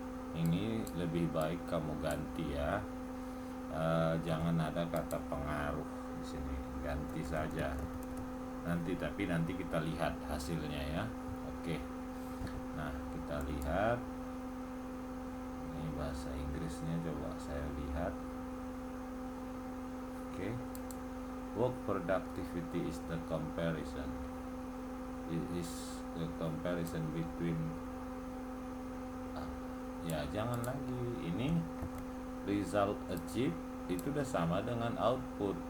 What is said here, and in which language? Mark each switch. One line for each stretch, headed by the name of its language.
Indonesian: Ini lebih baik kamu ganti ya. Jangan ada kata pengaruh di sini, ganti saja. Nanti kita lihat hasilnya ya. Oke. Nah, kita lihat. Ini bahasa Inggrisnya, coba saya lihat. Oke.
English: Work productivity is the comparison. It is the comparison between
Indonesian: ya, jangan lagi. Ini
English: result achieved
Indonesian: itu udah sama dengan output.